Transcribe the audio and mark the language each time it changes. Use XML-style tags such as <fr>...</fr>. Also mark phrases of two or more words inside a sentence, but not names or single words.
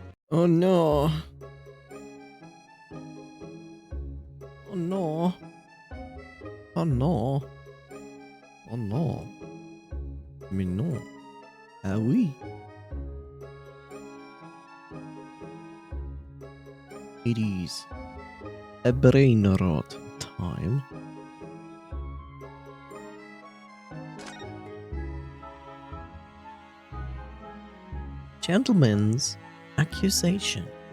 <en>Oh no. Oh no. Oh no. Oh no.</en> <fr>Mais non. Ah oui.</fr> <en>It is a brain rot time. Gentleman's accusation.</en>